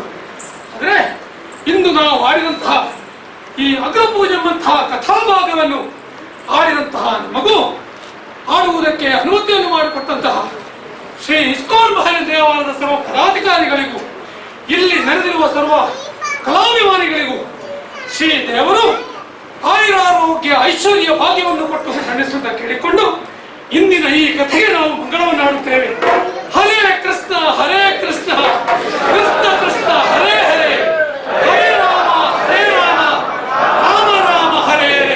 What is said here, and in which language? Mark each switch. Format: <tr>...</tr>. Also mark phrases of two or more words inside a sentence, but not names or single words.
<kn>ಆದರೆ ಇಂದು ನಾವು ಆಡಿದಂತಹ ಈ ಅಗ್ರಪೂಜೆ ಎಂಬಂತಹ ಕಥಾಭಾಗವನ್ನು ಆಡಿದಂತಹ ನಮಗೂ ಆಡುವುದಕ್ಕೆ ಅನುಮತಿಯನ್ನು ಮಾಡಿಕೊಟ್ಟಂತಹ ಶ್ರೀ ಇಸ್ಕಾನ್ ಬಹರೇನ್ ದೇವಾಲಯದ ಸರ್ವ ಪದಾಧಿಕಾರಿಗಳಿಗೂ ಇಲ್ಲಿ ನೆರೆದಿರುವ ಸರ್ವ ಕಲಾಭಿಮಾನಿಗಳಿಗೂ ಶ್ರೀ ದೇವರು ಆಯುರಾರೋಗ್ಯ ಐಶ್ವರ್ಯ ಭಾಗ್ಯವನ್ನು ಕೊಟ್ಟು ನಡೆಸುವುದನ್ನು ಕೇಳಿಕೊಂಡು ಇಂದಿನ ಈ ಕಥೆಗೆ ನಾವು ಮಂಗಳವನ್ನು ಆಡುತ್ತೇವೆ.</kn> <sa>ಹರೇ ಕೃಷ್ಣ ಹರೇ ಕೃಷ್ಣ ಕೃಷ್ಣ ಕೃಷ್ಣ ಹರೇ ಹರೇ ಹರೇ ರಾಮ ರಾಮ ರಾಮ ಹರೇ ಹರೇ.</sa>